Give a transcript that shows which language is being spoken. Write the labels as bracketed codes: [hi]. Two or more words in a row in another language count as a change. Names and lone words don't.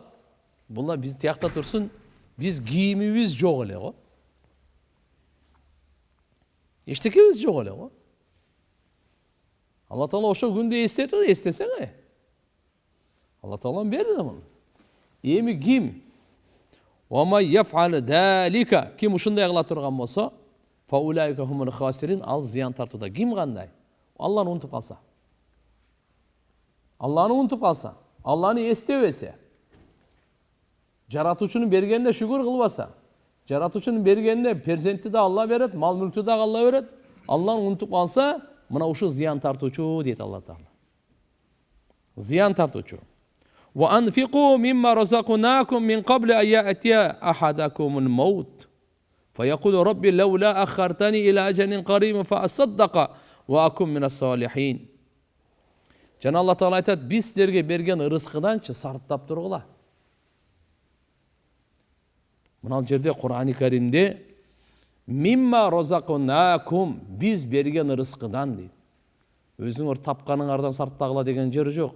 [ky] Булар биз тиякта турсун, биз кийимибиз жок эле го. Эчтекебиз жок эле го. Алла Таала ошо күндө эстетип, эстесең. Алла Таалам берди да муну. Эми ким? [ar] وَمَا يَفْعَلُ ذَلِكَ. [ky] Ким ушундай кыла турган болсо, [ar] فَأُولَٰئِكَ هُمُ الْخَاسِرُونَ. [ky] Ал зыян тартууда. Ким кандай? Алланы унутуп калса. Алланы унутуп калса, Алланы эстебесе, жаратуучунун бергенине шүгүр кылбаса, жаратуучунун бергенине перзентти да Алла берет, мал мүлктү да Алла берет. Алланы унутуп калса, мына ушу зыян тартуучу дейт Алла Таала. Зыян тартуучу. [ar] وأنفقوا مما رزقناكم من قبل أن يأتي أحدكم الموت فيقول رب لولا أخرتني إلى أجل قريب فأصدق وأكن من الصالحين. [ky] Жана Алла Таала айтат, биз силерге берген ырыскыданчы сарптап тургула. Мына жерде Кур'ан-ы Каримде [ar] مما رزقناكم, [ky] биз берген ырыскыдан дейт. Өзүңөр тапканыңардан сарптагыла деген жери жок.